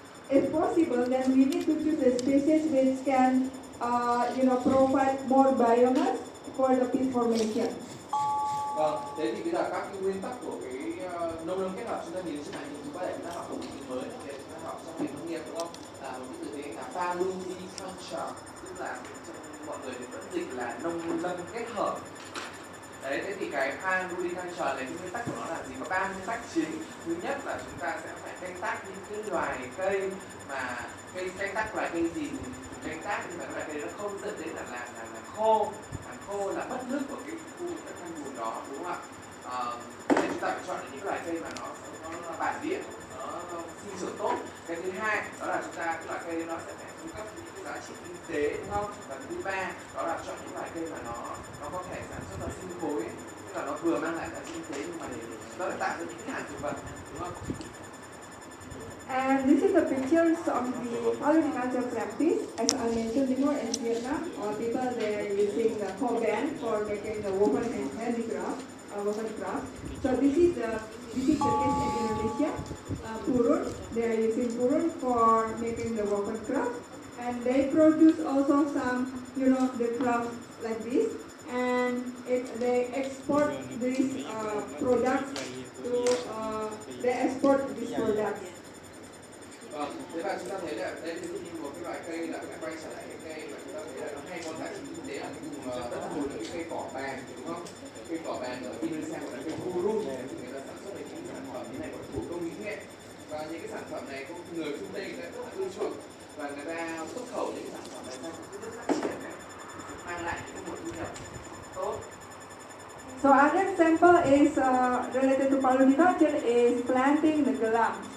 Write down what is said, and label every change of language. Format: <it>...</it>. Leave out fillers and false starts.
<en>if possible, then we need to choose the species which can, provide more biomass for the peat formation.</en> <vi>Vâng, thế thì bây giờ các cái nguyên tắc của cái nông lâm kết hợp chúng ta nhìn trên này thì chúng ta để chúng ta học một từ mới để chúng ta học trong ngành nông nghiệp đúng không? Là một cái từ tiếng là Paludriculture, tức là trong mọi người thì vẫn dịch là nông lâm kết hợp. Đấy, thế thì cái Paludriculture này cái nguyên tắc của nó là gì? Có 3 nguyên tắc chính. Thứ nhất là chúng ta sẽ phải canh tác những cái loài cây mà canh tác loài cây gì canh tác nhưng mà cái loài cây nó không dẫn đến là khô, làm khô là mất nước của cái khu vực đất thâm vùng đó, đúng không ạ? Nên chúng ta phải chọn những loài cây mà nó bản địa, nó sinh trưởng tốt. Cái thứ hai đó là chúng ta cái loại cây nó sẽ phải cung cấp những cái giá trị kinh tế, đúng không? Và thứ ba đó là chọn những loài cây mà nó có thể sản xuất ra sinh khối, tức là nó vừa mang lại giá trị kinh tế nhưng mà nó lại tạo ra những cái hàng thực vật, đúng không?</vi> <en>And this is the pictures of the polyculture practice. As I mentioned before, in Vietnam, people they are using the coban for making the woven and handicraft, woven craft. So this is the case in Indonesia. Purun, they are using purun for making the woven craft, and they produce also some, the craft like this, and they export these products to they export these products.</en> <vi>Vâng, thế và chúng ta thấy là đây ví dụ như một cái loại cây là lại quay trở lại cái cây mà chúng ta thấy là nó hay có giá trị kinh tế ở cái vùng đất thâm vùng là cái cây cỏ vàng, đúng không? Cây cỏ vàng ở Indonesia gọi là cây Purun, thì người ta sản xuất được những sản phẩm như này của thủ công mỹ nghệ, và những cái sản phẩm này có người phương Tây người ta rất là ưa chuộng và người ta xuất khẩu những sản phẩm này sang các nước phát triển này, mang lại những nguồn thu nhập tốt.</vi> <en>So another example is related to polyculture is planting the gelam.</en>